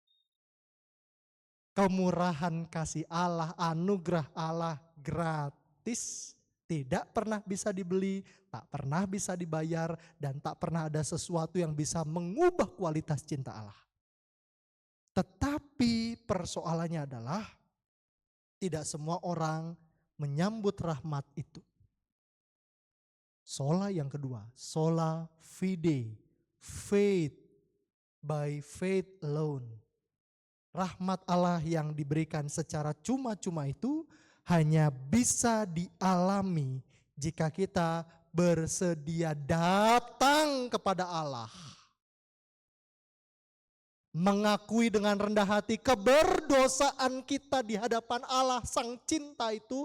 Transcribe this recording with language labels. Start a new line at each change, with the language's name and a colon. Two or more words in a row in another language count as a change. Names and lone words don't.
Indonesian: Kemurahan kasih Allah, anugerah Allah gratis, tidak pernah bisa dibeli, tak pernah bisa dibayar, dan tak pernah ada sesuatu yang bisa mengubah kualitas cinta Allah. Tetapi persoalannya adalah tidak semua orang menyambut rahmat itu. Sola yang kedua,
Latin: sola fide,
English: faith, by faith alone.
Indonesian: Rahmat Allah yang diberikan secara cuma-cuma itu hanya bisa dialami jika kita bersedia datang kepada Allah. Mengakui dengan rendah hati keberdosaan kita di hadapan Allah Sang Cinta itu.